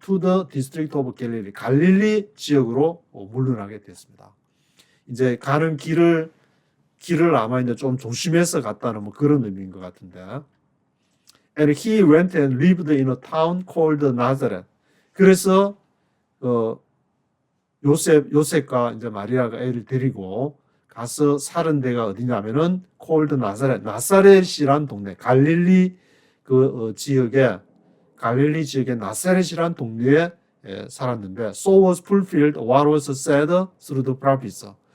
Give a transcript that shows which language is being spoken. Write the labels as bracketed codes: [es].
[en] To the district of Galilee, [ko] 갈릴리 지역으로 물러나게 됐습니다. 이제 가는 길을 아마 이제 좀 조심해서 갔다는 뭐 그런 의미인 것 같은데. [en] And he went and lived in a town called Nazareth. [ko] 그래서 요셉과 이제 마리아가 애를 데리고 가서 사는 데가 어디냐면은 [en] called Nazareth, [ko] 나사렛이란 동네, 갈릴리 지역에 나사렛이란 동네에 살았는데, [en] so was fulfilled what was said through the prophets.